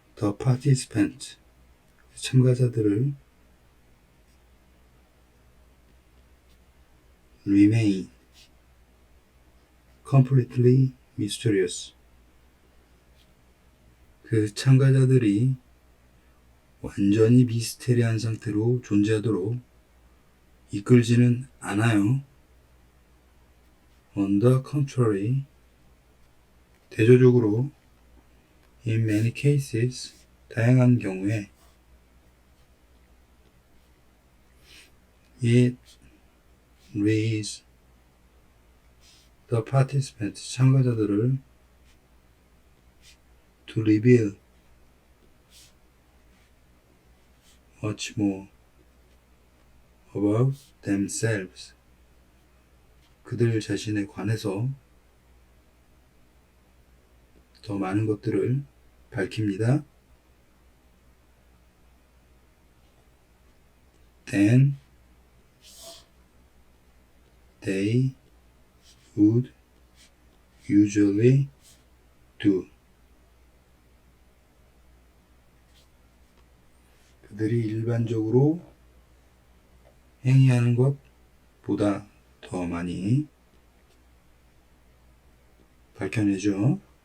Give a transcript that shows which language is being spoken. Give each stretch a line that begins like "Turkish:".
English: The participant,
Korean: 참가자들을
English: remain completely mysterious,
Korean: 그 참가자들이 완전히 미스테리한 상태로 존재하도록 이끌지는 않아요.
English: On the contrary,
Korean: 대조적으로
English: in many cases,
Korean: 다양한 경우에
English: it leads the participants,
Korean: 참가자들을
English: to reveal much more about themselves,
Korean: 그들 자신에 관해서 더 많은 것들을 밝힙니다.
English: Then they would usually do,
Korean: 그들이 일반적으로 행위하는 것보다 더 많이 밝혀내죠.